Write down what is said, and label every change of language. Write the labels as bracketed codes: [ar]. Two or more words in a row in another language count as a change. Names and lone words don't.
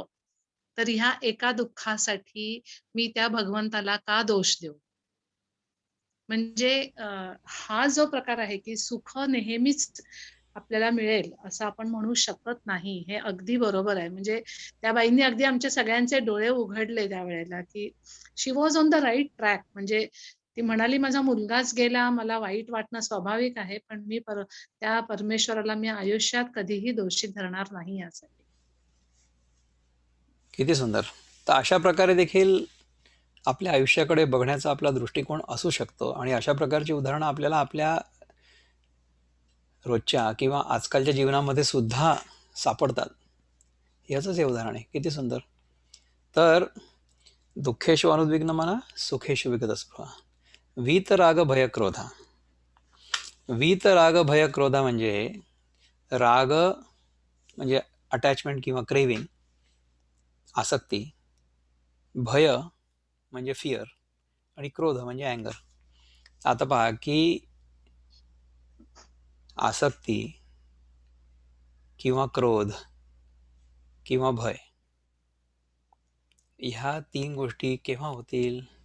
[mr] तर ह्या एका दुःखासाठी मी त्या भगवंताला का दोष देऊ? म्हणजे हा जो प्रकार आहे, की सुख नेहमीच आपल्याला मिळेल असं आपण म्हणू शकत नाही. हे अगदी बरोबर आहे. म्हणजे त्या बाईंनी अगदी आमच्या सगळ्यांचे डोळे उघडले त्यावेळेला, की [en] she was on the right track. [mr] म्हणजे ती म्हणाली, "माझा मुलगाच गेला, मला वाईट वाटणं स्वाभाविक आहे, पण मी त्या परमेश्वराला मी आयुष्यात कधीही दोषी धरणार नाही यासाठी." किती सुंदर. तर अशा प्रकारे देखील आपल्या आयुष्याकडे बघण्याचा आपला दृष्टिकोन असू शकतो आणि अशा प्रकारची उदाहरणं आपल्याला आपल्या रोजच्या किंवा आजकालच्या जीवनामध्ये सुद्धा सापडतात. याचंच हे उदाहरण आहे. किती सुंदर. [sa] तर दुःखेषु अनुद्विग्नमना सुखेषु विगतस्पृहा. वीतराग भय क्रोधा. वीतराग भय क्रोधा [mr] म्हणजे राग म्हणजे अटॅचमेंट किंवा क्रेविंग, आसक्ती, भय म्हणजे फिअर आणि क्रोध म्हणजे अँगर. आता पहा की आसक्ती किंवा क्रोध किंवा भय ह्या 3 गोष्टी केव्हा होतील?